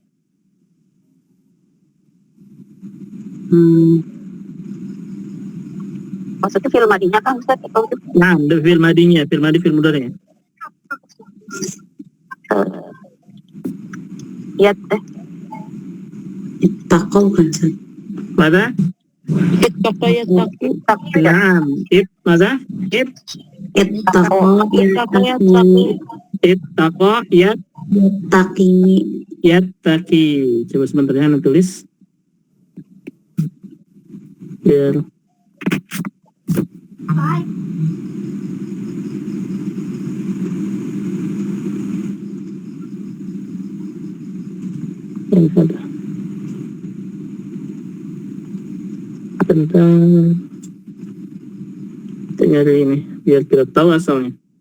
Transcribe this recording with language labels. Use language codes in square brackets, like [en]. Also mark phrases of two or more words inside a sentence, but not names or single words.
[id] Maksudnya film madinya kan Ustaz? Nah, fiil madinya, fiil madi, fiil mudhari. Ya teh. ittaqau kan Ustaz? Mada? [ar] اتقى يتقو. نعم. ماضي? Ittaqa اتقى يتقي. [id] Coba sebentar ya, nanti tulis. Biar tentang nyari ini biar kita tahu asalnya.